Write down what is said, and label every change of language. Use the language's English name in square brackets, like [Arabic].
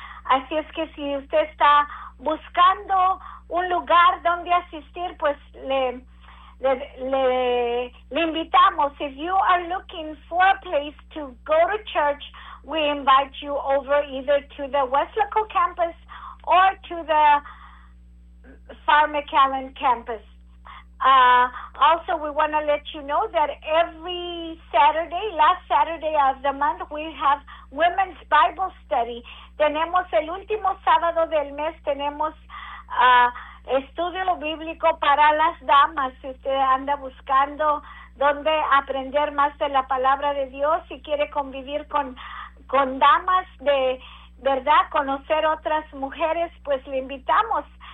[Spanish] Así es que si usted está buscando un lugar donde asistir, pues le invitamos. [English] If you are looking for a place to go to church, we invite you over either to the Huéslaco campus or to the Farr McAllen campus. Also, we want to let you know that every Saturday, last Saturday of the month, we have Women's Bible Study. [Spanish] Tenemos el último sábado del mes, tenemos estudio bíblico para las damas. Si usted anda buscando dónde aprender más de la palabra de Dios y quiere convivir con damas de verdad, conocer otras mujeres, pues le invitamos